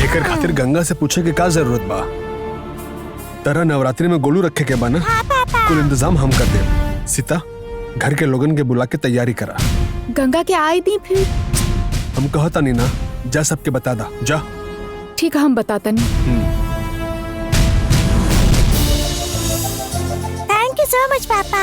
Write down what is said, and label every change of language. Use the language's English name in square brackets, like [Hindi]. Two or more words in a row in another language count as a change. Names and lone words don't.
[Bhojpuri] एकर खातिर गंगा से पूछे के का जरूरत बा? तरह नवरात्रि में गोलू रखे के बा ना? हाँ पापा। कुल इंतजाम हम कर दे। सीता, घर के लोगन के बुला के तैयारी करा। गंगा के आय दी फिर। हम कहता नहीं ना, जा सबके बता दा जा। ठीक है, हम बताता नहीं। [English] thank you so much पापा।